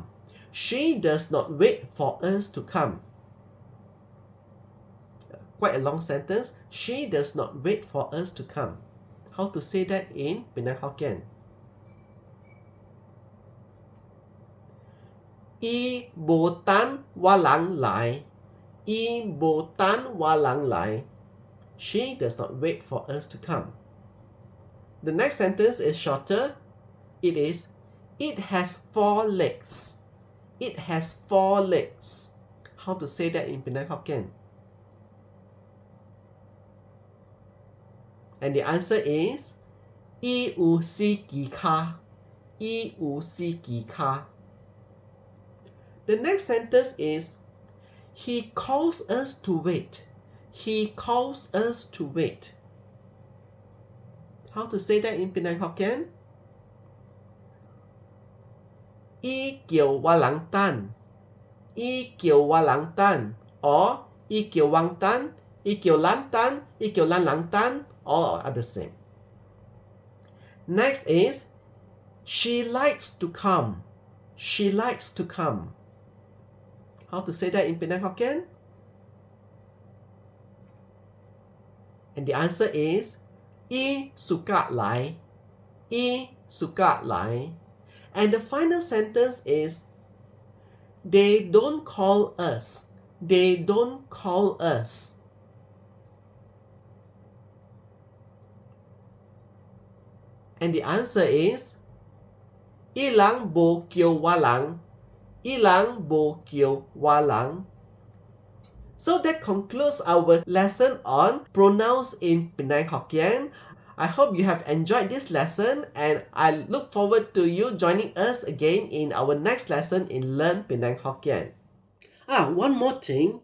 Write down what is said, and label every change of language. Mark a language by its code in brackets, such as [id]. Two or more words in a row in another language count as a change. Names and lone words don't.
[en] She does not wait for us to come. Quite a long sentence. She does not wait for us to come. How to say that in Penang Hokkien? [nan] I bo tan walang lai. I bo tan walang lai. [en] She does not wait for us to come. The next sentence is shorter. It is, it has 4 legs. It has 4 legs. How to say that in Penang Hokkien? And the answer is, [nan] I u si ki ka. I u si ki ka. [en] The next sentence is, he calls us to wait. He calls us to wait. How to say that in Penang Hokkien? [nan] I kieu walang tan. I kieu walang tan. Or I kieu wang tan. I kieu lan tan. I kieu lan lang tan. [en] All are the same. Next is, she likes to come. She likes to come. How to say that in Penang Hokkien? And the answer is, [nan] I suka lai. I suka lai. [en] And the final sentence is, they don't call us. They don't call us. And the answer is, [nan] ilang bo kieu walang. Ilang bo kieu walang. [en] So that concludes our lesson on pronouns in Penang Hokkien. I hope you have enjoyed this lesson, and I look forward to you joining us again in our next lesson in Learn Penang Hokkien. One more thing.